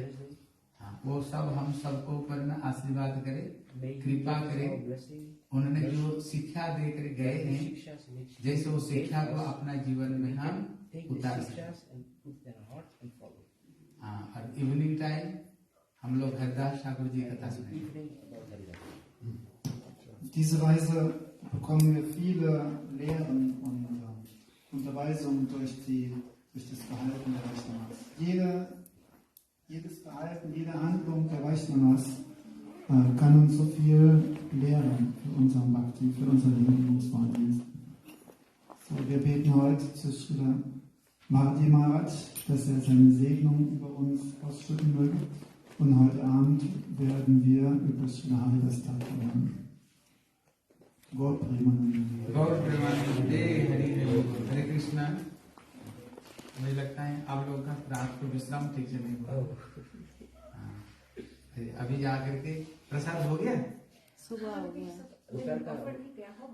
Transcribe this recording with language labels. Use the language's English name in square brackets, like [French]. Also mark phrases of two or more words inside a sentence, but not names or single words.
[Hindi] वो सब हम सबको ऊपर में आशीर्वाद करे, कृपा करे। उन्होंने जो शिक्षा देकर गए हैं, जैसे वो शिक्षा को अपना जीवन में हम उतार सकें। और [English] evening time [Hindi] हम लोग हरिदास ठाकुर जी कथा सुनेंगे। [German] Auf diese Weise bekommen wir viele Lehren und Unterweisungen durch das Verhalten der Vaishnavas. Jedes Verhalten, jede Handlung der Vaishnavas kann uns so viel lehren für unseren Bhakti, für unseren Hingebungsfahrdienst. So, wir beten heute zu Srila Bharati Maharaj, dass er seine Segnung über uns ausschütten möge. Und heute Abend werden wir über Srila Haridas Thakur lernen. Gott Premanande. [Hindi] गौर प्रेमानंदे हरे कृष्णा। मुझे लगता है आप लोगों का रात को विश्राम ठीक से नहीं हुआ। अभी जा करके प्रसाद हो गया, सुबह हो गया।